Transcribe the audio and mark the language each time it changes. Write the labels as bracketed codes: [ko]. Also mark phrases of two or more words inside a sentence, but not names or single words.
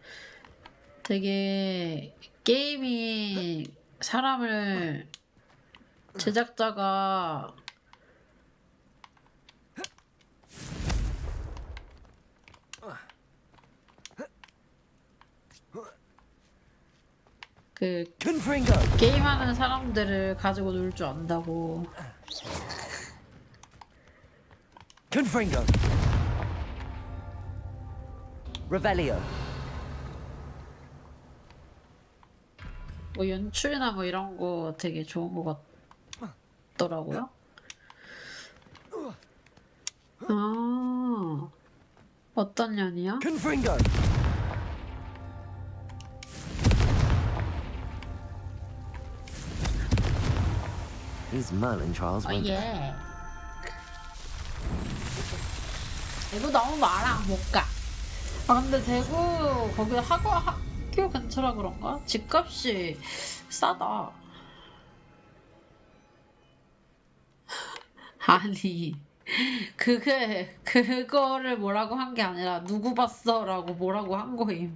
[ko] 되게 게임이 사람을 제작자가 그 게임하는 사람들을 가지고 놀 줄 안다고. Confringo. Revelio. 뭐 연출이나 뭐 이런 거 되게 좋은 거 같더라고요. 아, 어떤 년이야? Confringo. [en] These Merlin trials won't. [ko] 예. 대구 너무 많아 못 가. 아 근데 대구 거기 학교 근처라 그런가? 집값이 싸다. 아니 그거를 뭐라고 한 게 아니라 누구 봤어라고 뭐라고 한 거임.